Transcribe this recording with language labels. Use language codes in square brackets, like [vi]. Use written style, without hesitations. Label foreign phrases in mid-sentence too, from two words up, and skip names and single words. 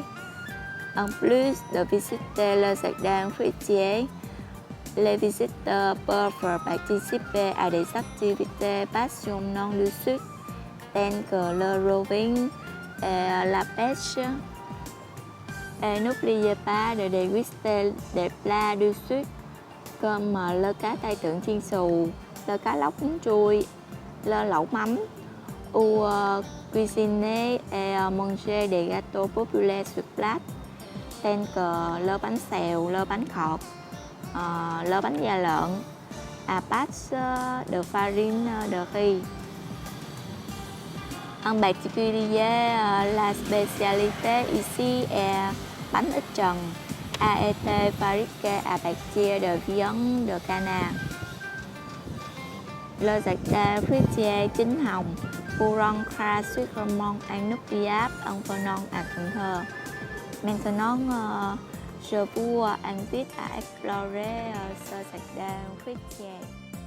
[fr] En plus de visiter le jardin fruitier, les visiteurs peuvent participer à des activités passionnantes du Sud, telles que le roving et la pêche. Et n'oubliez pas de déguster des plats du Sud comme le [vi] cá tai tượng chiên xù, [fr] le [vi] cá lóc cuốn trui, [fr] le [vi] lẩu mắm, [fr] ou cuisiner et manger des gâteaux populaires sur place, tels que le [vi] bánh xèo, [fr] le [vi] bánh khọt, [fr] le [vi] bánh da lợn, [fr] à base de farine de riz. En particulier, la spécialité ici est [vi] bánh ít trần, [fr] a été fabriqué à partir de viande de canard. Le jardin fruitier Chính Hồng vous rendra sûrement inoubliable en venant à Cần Thơ. Maintenant, je vous invite à explorer ce jardin fruitier.